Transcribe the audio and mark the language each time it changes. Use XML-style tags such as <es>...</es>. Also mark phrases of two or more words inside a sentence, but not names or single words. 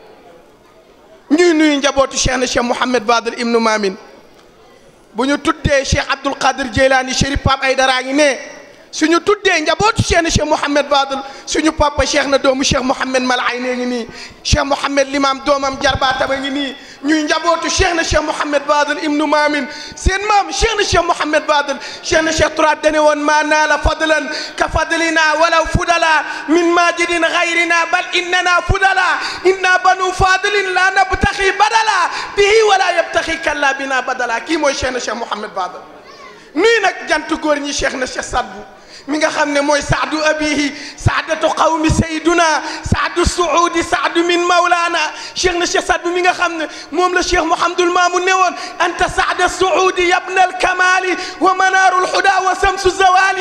<wo>ñuy nuyu njabootu cheikh na cheikh Mouhamed Fadel ibnu Maamin bu ñu tuddee cheikh Abdul Qadir Jeylaani Chérif Pape Aydara ngi ne suñu tuddee njabootu cheikh na cheikh Mouhamed Fadel suñu papa cheikh na doomu cheikh Mouhamed Mal Ayne ngi nii cheikh Mouhamed Limam doomam jarbaatama ngi nii ñuy njabootu cheikh na cheikh Mouhamed Fadel ibnu Maamin seen maam cheikh na cheikh Mouhamed Fadel cheikh na cheikh Turaat dane woon</wo> <ar>ما نال فضلا كفضلنا ولو فضلاء من ماجد غيرنا بل إننا فضلاء إن بنو فاضل لا نبتغي بدلا به ولا يبتغي كلا بنا بدلا.</ar> <wo>kii mooy cheikh na cheikh Mouhamed Fadel. nuy nag jant góor ñi cheikh na cheikh Sadbu mi nga xam ne mooy</wo> <ar>سعد أبيه سادة قومي سيدنا سعد سعودي سعد من مولانا</ar> <wo>cheikh na cheikh Sadbu mi nga xam ne moom la cheikh Mouhamadul Mamoun ne woon</wo> <ar>أنت سعادة سعودي يا ابن الكمال ومنار الهدى وشمس زوالي.</ar>